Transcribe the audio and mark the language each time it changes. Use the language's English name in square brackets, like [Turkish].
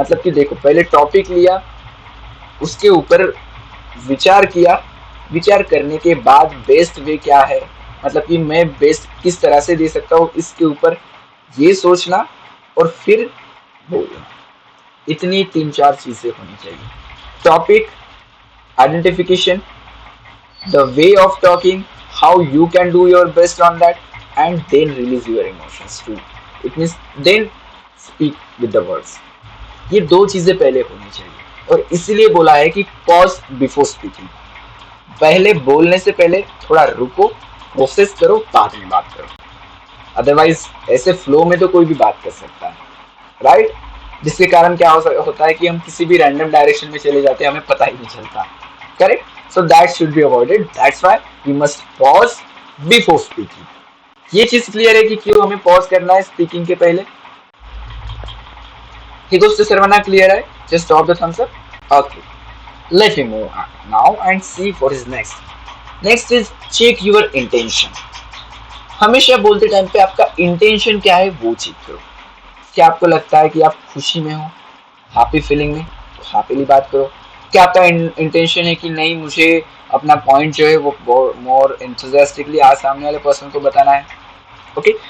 [Hindi] मतलब कि देखो पहले टॉपिक लिया, उसके ऊपर विचार किया, विचार करने के बाद बेस्ट वे क्या है, मतलब कि मैं बेस्ट किस तरह से दे सकता हूँ, इसके ऊपर ये सोचना और फिर बोलना। इतनी 3-4 चीजें होनी चाहिए। [English] Topic, identification, the way of talking, how you can do your best on that, and then release your emotions too. It means then speak with the words. [Hindi] ये 2 चीजें पहले होनी चाहिए, और इसीलिए बोला है कि [English] Pause before speaking. [Hindi] पहले बोलने से पहले थोड़ा रुको, प्रोसेस करो, बाद में बात करो। अदरवाइज ऐसे फ्लो में तो कोई भी बात कर सकता है, राइट। जिसके कारण क्या होता है कि हम किसी भी रैंडम डायरेक्शन में चले जाते हैं, हमें पता ही नहीं चलता, correct. [English] So that should be avoided. That's why we must pause before speaking. [Hindi] ये चीज क्लियर है कि क्यों हमें पॉज करना है स्पीकिंग के पहले। [English] Higos Sarvana clear है? Just drop the thumbs up. Okay. Let me move on now and see what is next. Next is check your intention. [Hindi] हमेशा बोलते टाइम पे आपका इंटेंशन क्या है वो चेक करो। क्या आपको लगता है कि आप खुशी में हो, हैप्पी फीलिंग में, तो हैप्पीली बात करो। क्या आपका इंटेंशन है कि नहीं मुझे अपना पॉइंट जो है वो मोर एंथुसियास्टिकली आज सामने वाले पर्सन को बताना है, ओके।